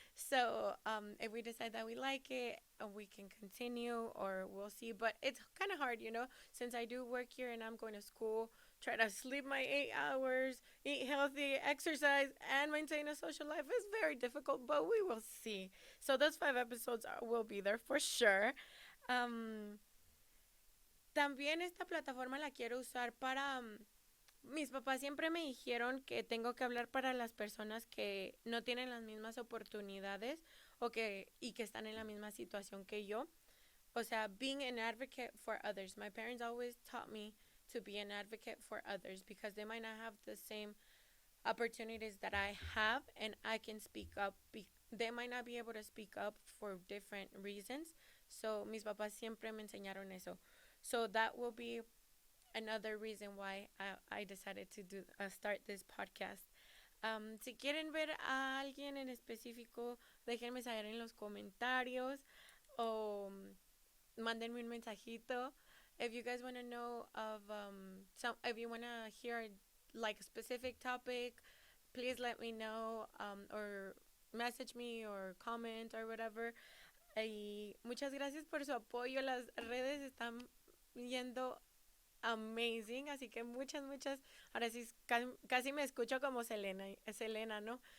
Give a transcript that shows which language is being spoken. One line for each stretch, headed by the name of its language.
English: So if we decide that we like it, we can continue, or we'll see. But it's kind of hard, since I do work here and I'm going to school. Try to sleep my 8 hours, eat healthy, exercise, and maintain a social life is very difficult, but we will see. So those 5 episodes will be there for sure.
Spanish: Um, También esta plataforma la quiero usar para mis papás siempre me dijeron que tengo que hablar para las personas que no tienen las mismas oportunidades y que están en la misma situación que yo. O sea,
English: being an advocate for others. My parents always taught me to be an advocate for others because they might not have the same opportunities that I have, and I can speak up. They might not be able to speak up for different reasons.
Spanish: So mis papás siempre me enseñaron eso.
English: So that will be another reason why I decided to start this podcast.
Spanish: Si quieren ver a alguien en específico, déjenme saber en los comentarios o mándenme un mensajito.
English: If you guys want to know of if you want to hear like a specific topic, please let me know, or message me or comment or whatever.
Spanish: Y muchas gracias por su apoyo. Las redes están yendo amazing, así que muchas, ahora sí casi me escucho como Selena, ¿no?